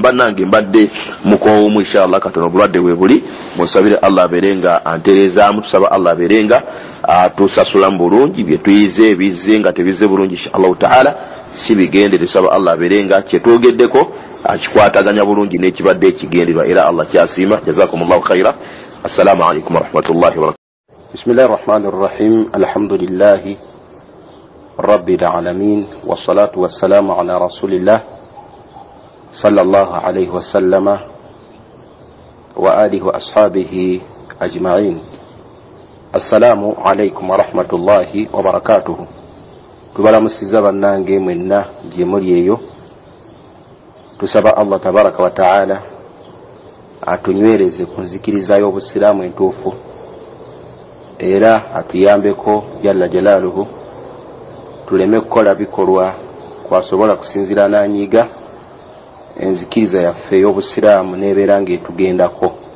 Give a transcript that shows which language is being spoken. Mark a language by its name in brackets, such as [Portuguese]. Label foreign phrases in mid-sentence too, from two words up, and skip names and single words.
[Ganda] Bannange mbadde mukoomu inshallah katono obulwadde we buli, musabire Allah abeerenga antereezaamu, tusaba Allah abeerenga tusasula mu bulungi bye tuyize, bizze nga tebize bulungi inshallah taala si bigende, tusaba Allah abeerenga kyetwogeddeko akikwataganya bulungi n'ekibadde ekigenderwa, era Allah kyasiima. [Arabic] جزاكم الله خيرا. السلام عليكم ورحمة الله وبركاته. بسم الله الرحمن الرحيم. الحمد لله رب العالمين والصلاة والسلام على رسول الله صلى الله عليه وسلم وآله وأصحابه أجمعين. السلام عليكم ورحمة الله وبركاته. [Ganda] Tubalamusiza bannange mwenna gye muli eyo, tusaba [Arabic] الله تبارك وتعالى [Ganda] atunywereze ku nzikiriza y'obusiraamu entuufu, era atuyambeko [Arabic] جل جلاله [Ganda] tuleme kukola bikolwa kwasobola kusinzira n'anyiga enzikiriza yaffe ey'obusiraamu n'ebeera ng'etugendako.